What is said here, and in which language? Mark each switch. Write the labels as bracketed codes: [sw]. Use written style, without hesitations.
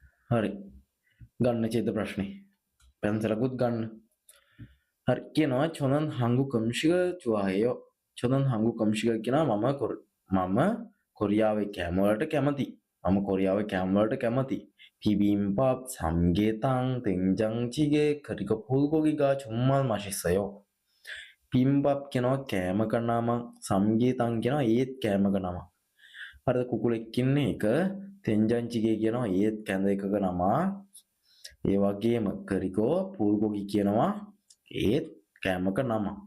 [si] හරි. ගන්න ඡේද ප්‍රශ්නේ. පැන්සලකුත් ගන්න. හරි කියනවා චොනන් [ko] 한국 음식을 좋아해요. 저는 한국 음식을 [si] කියනවා මම කොරියාවේ කෑම වලට කැමති. මම කොරියාවේ කෑම වලට කැමති. [ko] 비빔밥, 삼계탕, 된장찌개, 그리고 불고기가 정말 맛있어요. [si] 비빔밥 කියනවා කෑමක නම, 삼계탕 කියනවා ඒත් කෑමක නම. හරිද? කුකුලෙක් ඉන්නේ එක, 된장찌개 කියනවා ඒත් කැඳ එකක නම. ඒ වගේම [ko] 그리고 [si] 불고기 කියනවා ඒත් කෑමක නම.